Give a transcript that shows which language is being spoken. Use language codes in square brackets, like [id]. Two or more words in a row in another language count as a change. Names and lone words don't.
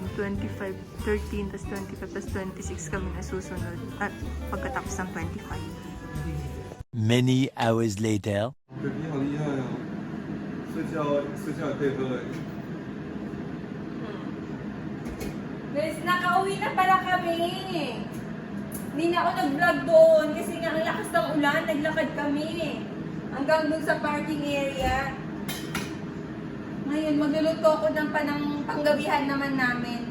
[tl] 25, 13, tas 25, tas 26 kami nasusunod. At pagkatapos ng 25. [en] Many hours later. [zh] 对，你好厉害哦！睡觉也可以喝哎。 [tl] Guys, nakauwi na pala kami. Hindi na ako nag-vlog doon kasi nga ang lakas ng ulan, naglakad kami. Hanggang doon sa [en] parking area. [tl] Ngayon, magluluto ako ng panggabihan naman namin.